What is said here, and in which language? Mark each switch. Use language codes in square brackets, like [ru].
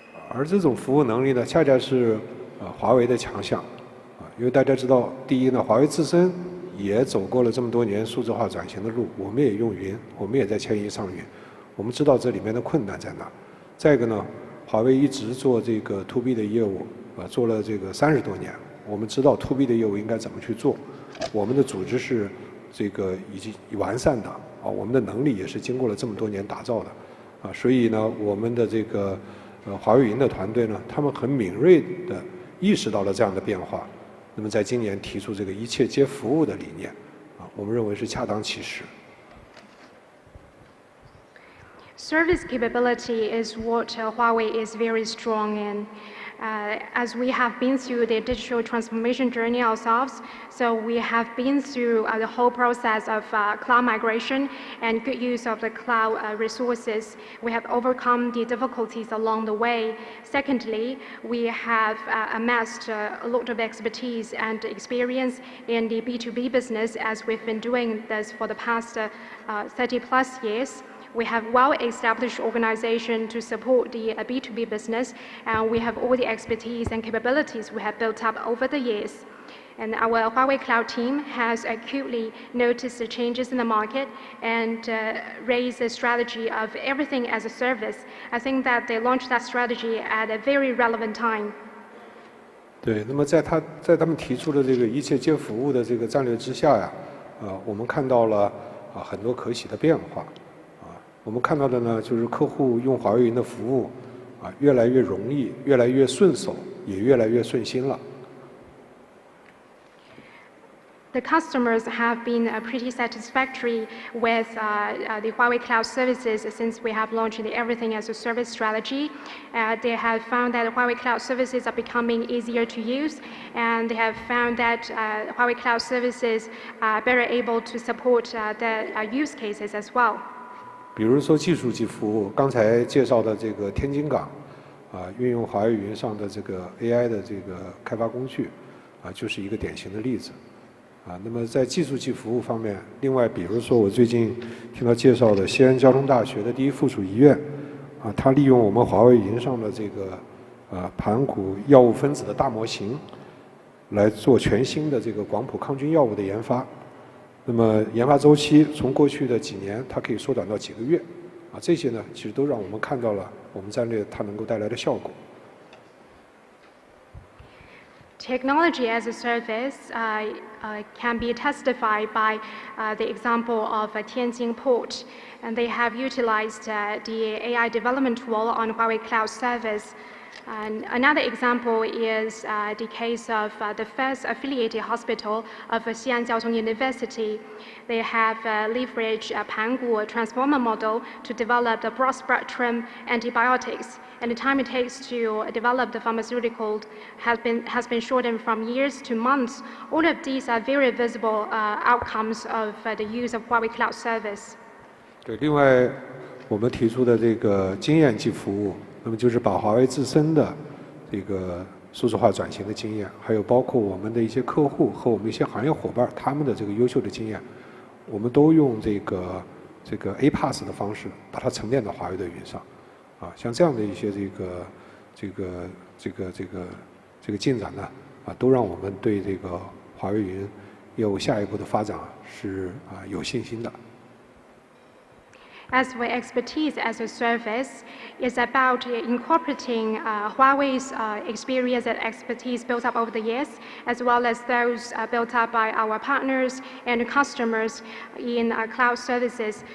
[zh] 而这种服务能力呢，恰恰是华为的强项。因为大家知道，第一呢，华为自身也走过了这么多年数字化转型的路，我们也用云，我们也在迁移上云，我们知道这里面的困难在哪。再一个呢，华为一直做这个 to B 的业务，做了这个30多年，我们知道 to B 的业务应该怎么去做，我们的组织是这个已经完善的我们的能力也是经过了这么多年打造的所以呢，我们的这个华为云的团队呢，他们很敏锐地意识到了这样的变化。那么在今年提出这个一切皆服务的理念我们认为是恰当其时。 [en] Service capability is what Huawei is very strong in. As we have been through the digital transformation journey ourselves, so we have been through the whole process of cloud migration and good use of the cloud resources. We have overcome the difficulties along the way. Secondly, we have amassed a lot of expertise and experience in the B2B business, as we've been doing this for the past 30 plus years. We have well-established organization to support the B2B business, and we have all the expertise and capabilities we have built up over the years. And our Huawei Cloud team has acutely noticed the changes in the market and raised the strategy of everything as a service. I think that they launched that strategy at a very relevant time. [zh] 对，那么在他们提出的这个一切皆服务的这个战略之下呀，我们看到了很多可喜的变化。我们看到的呢，就是客户用华为云的服务越来越容易，越来越顺手，也越来越顺心了。 [en] The customers have been pretty satisfactory with the Huawei Cloud services since we have launched the everything as a service strategy. They have found that Huawei Cloud services are becoming easier to use, and they have found that Huawei Cloud services are better able to support the use cases as well. [zh] 比如说技术级服务，刚才介绍的这个天津港，运用华为云上的这个 AI 的这个开发工具，就是一个典型的例子。那么在技术级服务方面，另外比如说我最近听到介绍的西安交通大学的第一附属医院，它利用我们华为云上的这个盘古药物分子的大模型，来做全新的这个广谱抗菌药物的研发。那么研发周期从过去的几年，它可以缩短到几个月，这些呢，其实都让我们看到了我们战略它能够带来的效果。 [en] Technology as a service can be testified by the example of Tianjin Port, and they have utilized the AI development tool on Huawei Cloud service. And another example is the case of the first affiliated hospital of Xi'an Jiaotong University. They have leveraged a Pangu transformer model to develop the broad-spectrum antibiotics, and the time it takes to develop the pharmaceutical has been shortened from years to months. All of these are very visible outcomes of the use of Huawei Cloud service. [zh] 对，另外我们提出的这个经验级服务。那么就是把华为自身的这个数字化转型的经验，还有包括我们的一些客户和我们一些行业伙伴他们的这个优秀的经验，我们都用这个 APaaS 的方式把它沉淀到华为的云上，像这样的一些这个进展呢，都让我们对这个华为云业务下一步的发展是有信心的。 [en] As for expertise as a service, it's about incorporating Huawei's experience and expertise built up over the years, as well as those built up by our partners and customers in cloud services.